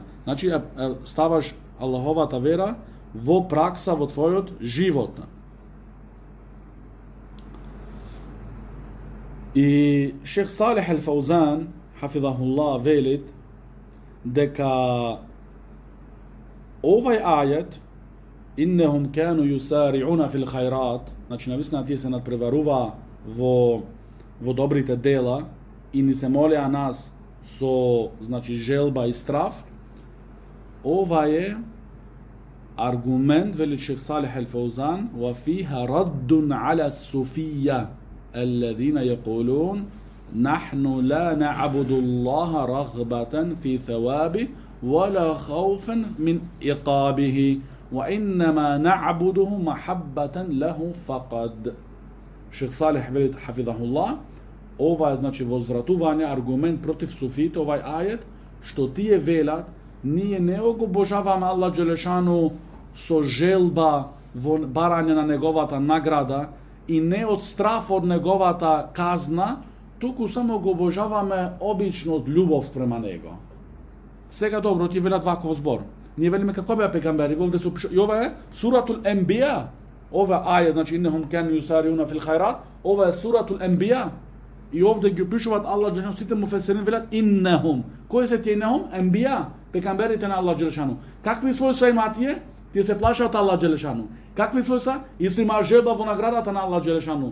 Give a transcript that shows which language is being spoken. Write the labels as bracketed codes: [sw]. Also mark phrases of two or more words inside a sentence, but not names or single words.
[mk] Значи ставаш Аллаховата вера во пракса во твојот живот. И Шейх Салих Ал-Фаузан хафизахуллах велит дека овај ајет [ar] إنهم كانوا يسارعون في الخيرات, [mk] значи навистина тие се надпреварува во добрите дела и ни се молеа нас со значи желба и страв. Ова е аргумент, вели Шейх Салих Ал-Фаузан, [ar] وفيها رد على الصوفية الذين يقولون نحن لا نعبد الله رغبة في ثوابه ولا خوفا من عقابه وإنما نعبده محبة له فقط. [mk] Шейх Салих вели хафизахуллах, ова е значи возвратување аргумент против суфиите, овај ајет што тие велат ние не го обожаваме [ar] الله جل شأنه [mk] со желба во барање на неговата награда и не од страф од неговата казна, туку само го обожаваме обично од љубов спрема него. Сега добро, ти велат ваков збор. Ние велиме како беа пегамбери, волде се опишува. И ова е суратул Енбија. Ова ајет, значи [ar] إنهم كانوا يسارعون في الخيرات, [mk] ова е суратул Енбија. И овде ги опишуваат [ar] الله جل شأنه, [mk] сите муфесирин велат иннехум. Кои се тие иннехум? Енбија. пекамберите на [ar] الله جل شأنه. [mk] Какви својства има тие? Тие се плашат [ar] الله جل شأنه. [mk] Какви својства? Исто има желба во наградата на [ar] الله جل شأنه.